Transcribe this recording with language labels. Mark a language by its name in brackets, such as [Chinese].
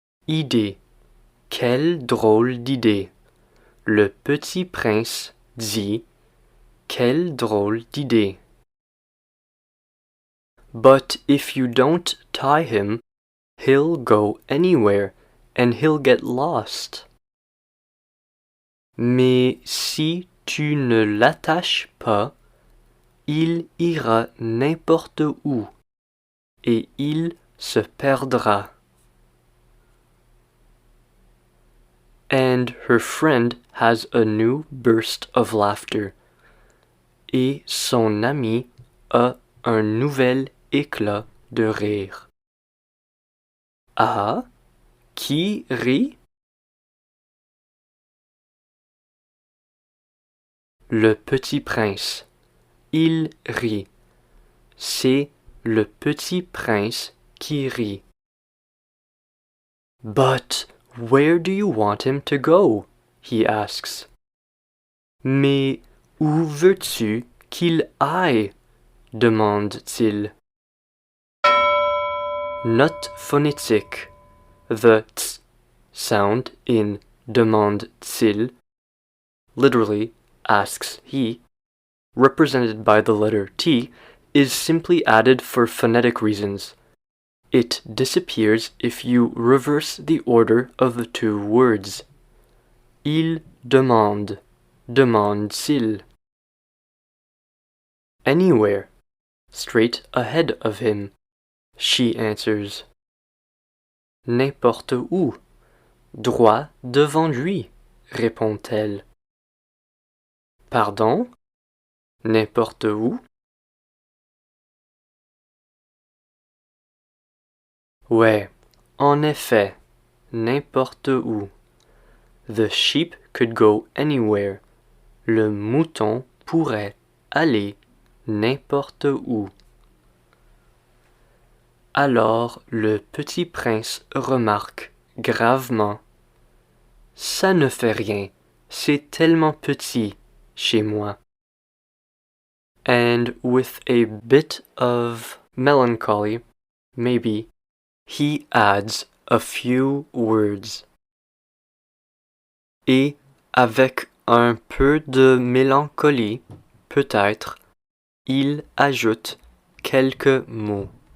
[French] Idée. Quelle drôle d'idée. Le petit prince dit quelle drôle d'idée. [English] But if you don't tie him, he'll go anywhere and he'll get lost. [French] Mais si tu ne l'attaches pas, il ira n'importe où et il se perdra. [English] And her friend has a new burst of laughter. [French] Et son ami a un nouvel éclat de rire. Ah, qui rit? Le petit prince. Il rit. C'est le petit prince qui rit. [English] But where do you want him to go? He asks. [French] Mais où veux-tu qu'il aille? Demande-t-il. Note phonétique. [English] The t sound in demande-t-il, literally asks he, represented by the letter T, is simply added for phonetic reasons. It disappears if you reverse the order of the two words. [French] Il demande, demande-t-il. [English] Anywhere, straight ahead of him, she answers. [French] N'importe où, droit devant lui, répond-elle. Pardon? N'importe où? Ouais, en effet, n'importe où. [English] The sheep could go anywhere. [French] Le mouton pourrait aller n'importe où. Alors le petit prince remarque gravement. Ça ne fait rien, c'est tellement petit chez moi. [English] And with a bit of melancholy, maybe, he adds a few words. [French] Et avec un peu de mélancolie, peut-être, il ajoute quelques mots.